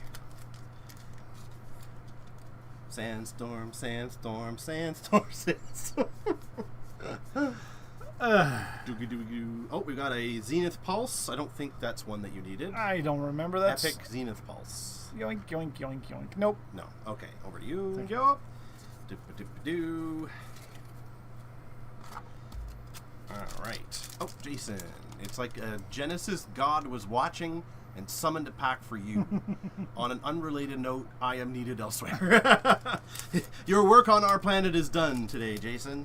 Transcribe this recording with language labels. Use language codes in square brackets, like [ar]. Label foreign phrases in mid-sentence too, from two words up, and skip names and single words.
[en] Sandstorm, Sandstorm, Sandstorm, Sandstorm. Oh, we got a Zenith Pulse. I don't think that's one that you needed. I don't remember that. Epic Zenith Pulse. Yoink, yoink, yoink, yoink. Nope. No. Okay, over to you. Thank you. Doo-ba-doo-ba-doo. All right. Oh, Jason. It's like a Genesis god was watching and summoned a pack for you. On an unrelated note, I am needed elsewhere. Your work on our planet is done today, Jason.